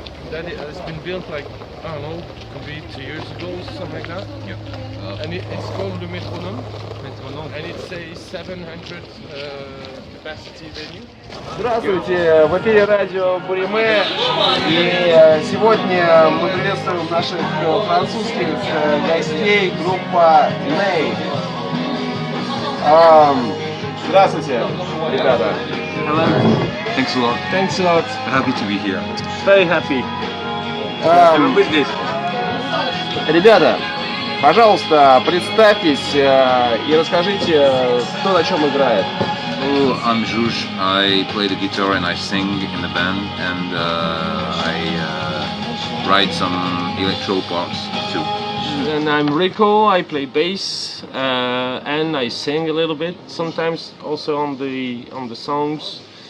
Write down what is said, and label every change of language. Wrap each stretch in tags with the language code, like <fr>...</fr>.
<en>that it has been built like, I don't know, could be 2 years ago, something like that. Yeah. And it's called the Metronome, Metronome. and it's a 700 capacity venue.</en> <ru>Здравствуйте, в эфире радио Boorime, и сегодня мы приветствуем наших французских гостей, группа NAԻVE. Здравствуйте, ребята.</ru> <en>Hello. Thanks a lot. Thanks a lot. Happy to be here. Very happy.</en> <ru>Ребята, пожалуйста, представьтесь и расскажите, кто на чем играет.</ru> <en>Well, I'm Jouch. I play the guitar and I sing in the band, and I write some electro parts too. And I'm Rico. I play bass and I sing a little bit. Sometimes also on the songs.</en>